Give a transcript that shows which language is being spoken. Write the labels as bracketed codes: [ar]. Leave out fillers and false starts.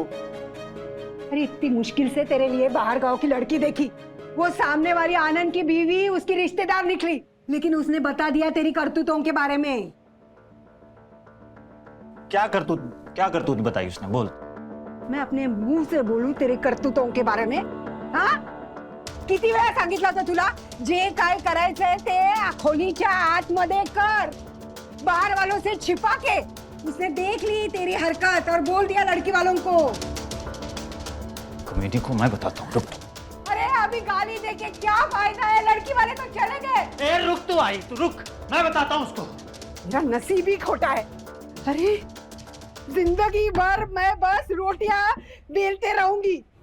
[hi] अरे इतनी मुश्किल से तेरे लिए बाहर गांव की लड़की देखी, वो सामने वाली आनंद की बीवी उसकी रिश्तेदार निकली, लेकिन उसने बता दिया तेरी करतूतों के बारे में। क्या करतूत बताई उसने? बोल। मैं अपने मुंह से बोलूं तेरी करतूतों के बारे में? [mr] हाँ, किती वेळा सांगितलं होतं तुला, जे काय करायचंय ते खोलीच्या आतमध्ये कर, [hi] बाहर वालों से छिपा के। उसने देख ली तेरी हरकत और बोल दिया लड़की वालों को। कमेटी को मैं बताता हूँ, रुक। अरे अभी गाली देके क्या फायदा है, लड़की वाले तो चले गए। ए रुक, तू आई, तू रुक, मैं बताता हूँ उसको। मेरा नसीब ही खोटा है। अरे जिंदगी भर मैं बस रोटियां बेलते रहूंगी।